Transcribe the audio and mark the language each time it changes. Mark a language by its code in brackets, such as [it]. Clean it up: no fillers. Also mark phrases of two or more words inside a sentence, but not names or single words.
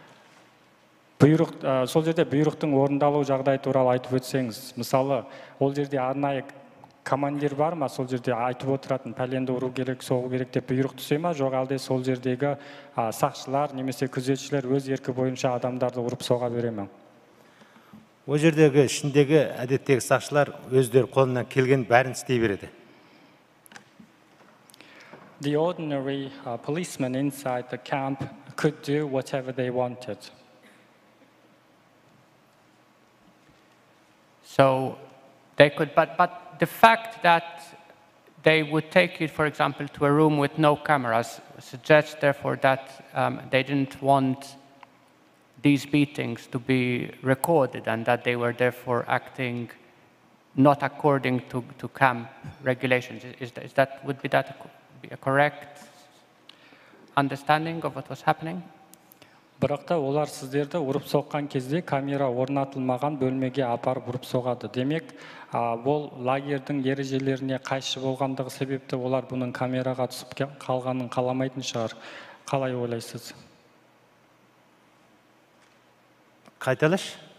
[kk] Сол жерде бұйрықтың орындалу жағдай туралы айтып өтсеңіз, мысалы, ол жерде арнайы командир бар ма, сол жерде айтып отыратын, пәленді ұру керек, соғу керек деп бұйрық түсе ма, жоқ әлде сол жердегі сақшылар немесе күзетшілер өз еркі бойынша адамдарды ұрып соға бере ме? Ол жердегі ішіндегі әдеттегі сақшылар өздері қолынан келген бәрін істей береді. [en] The ordinary policemen inside the camp could do whatever they wanted. So they could, but the fact that they would take you, for example, to a room with no cameras suggests, therefore, that they didn't want these beatings to be recorded and that they were therefore acting not according to camp regulations. Would that be a correct understanding of what was happening? [kk] Бірақ та олар сіздерді ұрып соққан кезде камера орнатылмаған бөлмеге апарып ұрып соғады. Демек, ол лагердің ережелеріне қайшы болғандығы себепті олар бұның камераға түсіп қалғанын қаламайтын шығар. Қалай ойлайсыз? Қайталаш?